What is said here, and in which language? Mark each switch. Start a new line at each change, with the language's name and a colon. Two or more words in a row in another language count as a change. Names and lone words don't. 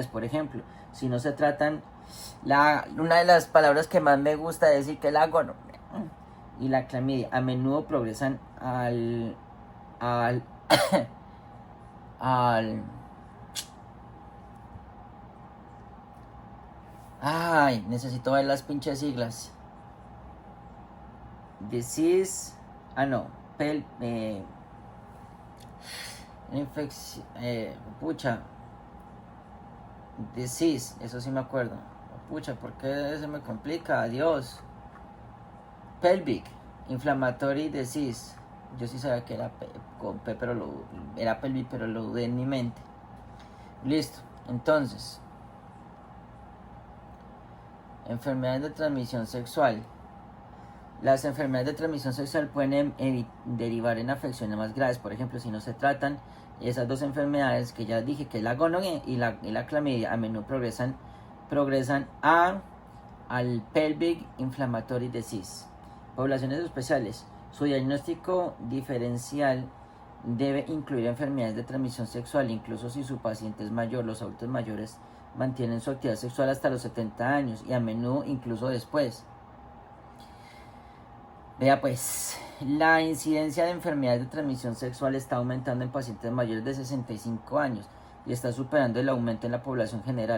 Spanish: Por ejemplo, si no se tratan, una de las palabras que más me gusta decir que es la gonorrea y la clamidia a menudo progresan al ay, necesito ver las pinches siglas. Disease, no, infección, pucha, disease, eso sí me acuerdo. Pucha, ¿por qué se me complica? Adiós.
English: Pelvic inflammatory disease.
Spanish: Yo sí sabía que era con P, pero era pelvic, pero lo dudé en mi mente. Listo. Entonces, enfermedades de transmisión sexual. Las enfermedades de transmisión sexual pueden derivar en afecciones más graves. Por ejemplo, si no se tratan esas dos enfermedades que ya dije, que es la gonorrea y la clamidia, a menudo progresan al
English: pelvic inflammatory disease.
Spanish: Poblaciones especiales. Su diagnóstico diferencial debe incluir enfermedades de transmisión sexual, incluso si su paciente es mayor. Los adultos mayores mantienen su actividad sexual hasta los 70 años y a menudo incluso después. Vea pues, la incidencia de enfermedades de transmisión sexual está aumentando en pacientes mayores de 65 años y está superando el aumento en la población general.